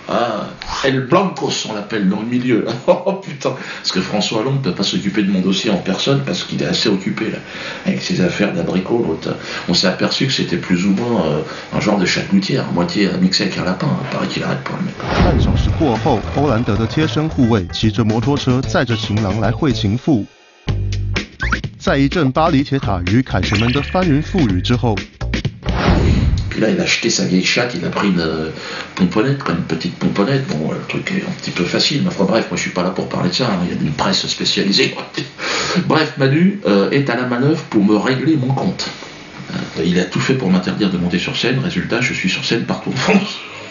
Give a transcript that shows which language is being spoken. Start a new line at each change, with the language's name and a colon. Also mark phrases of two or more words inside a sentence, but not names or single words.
French: Ah, El Blancos, on l'appelle dans le milieu. Oh putain, parce que François Hollande ne peut pas s'occuper de mon dossier en personne parce qu'il est assez occupé, là, avec ses affaires d'abricot. L'autre, on s'est aperçu que c'était plus ou moins un genre de chatgoutière, à moitié mixé avec un lapin. Paraît qu'il arrête pas, le mec.
Chinese: 半小时过后，欧兰德的贴身护卫骑着摩托车载着情郎来会情妇。在一阵巴黎铁塔与凯旋门的翻云覆雨之后。
French: Puis là, il a acheté sa vieille chatte, il a pris une pomponnette, comme une petite pomponnette. Bon, le truc est un petit peu facile, mais enfin bref, moi je suis pas là pour parler de ça, hein. Il y a une presse spécialisée. Bref, Manu est à la manœuvre pour me régler mon compte. Il a tout fait pour m'interdire de monter sur scène, résultat, je suis sur scène partout en France.